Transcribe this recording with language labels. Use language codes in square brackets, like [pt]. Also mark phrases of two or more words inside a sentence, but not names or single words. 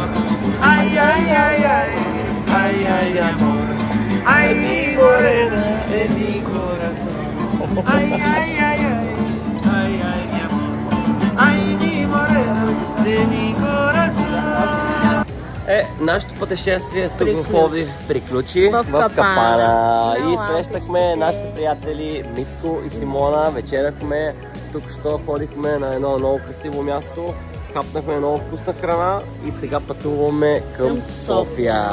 [es] Ay, ay, ay, ay, ay, ay, amor. Ay, mi morena en mi corazón. Ay, ay, ay, ay, ay, ay, mi amor. Ay, mi morena de mi corazón. [bg] Нашето пътешествие тук в Пловдив приключи в Капана. И срещахме нашите приятели Митко и Симона. Вечеряхме, тук що ходихме на едно много красиво място. Хапнахме много вкусна храна и сега пътуваме към София.